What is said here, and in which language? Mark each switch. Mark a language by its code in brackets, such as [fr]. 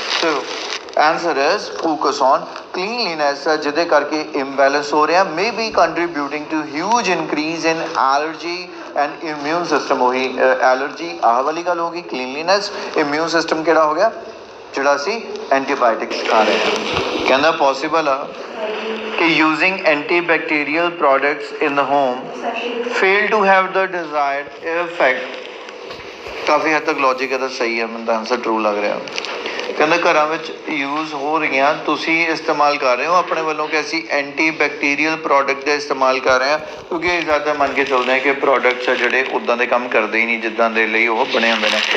[en] so answer is focus on cleanliness, [pa] ਜਿਹਦੇ ਕਰਕੇ imbalance ਹੋ ਰਿਹਾ, [en] May be contributing to huge increase in allergy and immune system. [pa] ਉਹੀ allergy ਆਹ ਵਾਲੀ ਗੱਲ ਹੋ ਗਈ, ਕਲੀਨਲੀਨੈਸ, ਇਮਿਊਨ ਸਿਸਟਮ ਕਿਹੜਾ ਹੋ ਗਿਆ, ਜਿਹੜਾ ਅਸੀਂ ਐਂਟੀਬਾਇਓਟਿਕਸ ਖਾ ਰਹੇ ਹਾਂ। ਕਹਿੰਦਾ ਪੋਸੀਬਲ ਆ ਕਿ [en] using antibacterial products in the home fail to have the desired effect। [pa] ਕਾਫੀ ਹੱਦ ਤੱਕ ਲੌਜਿਕ ਇਹਦਾ ਸਹੀ ਹੈ, ਮੈਨੂੰ ਤਾਂ ਆਨਸਰ ਟਰੂ ਲੱਗ ਰਿਹਾ। ਕਹਿੰਦਾ ਘਰਾਂ ਵਿੱਚ ਯੂਜ਼ ਹੋ ਰਹੀਆਂ, ਤੁਸੀਂ ਇਸਤੇਮਾਲ ਕਰ ਰਹੇ ਹੋ ਆਪਣੇ ਵੱਲੋਂ ਕਿ ਅਸੀਂ ਐਂਟੀ ਬੈਕਟੀਰੀਅਲ ਪ੍ਰੋਡਕਟ ਦਾ ਇਸਤੇਮਾਲ ਕਰ ਰਹੇ ਹਾਂ, ਕਿਉਂਕਿ ਇਹ ਜ਼ਿਆਦਾ ਮੰਨ ਕੇ ਚੱਲਦੇ ਹਾਂ ਕਿ ਪ੍ਰੋਡਕਟਸ ਆ ਜਿਹੜੇ ਉੱਦਾਂ ਦੇ ਕੰਮ ਕਰਦੇ ਹੀ ਨਹੀਂ ਜਿੱਦਾਂ ਦੇ ਲਈ ਉਹ ਬਣੇ ਹੁੰਦੇ ਨੇ।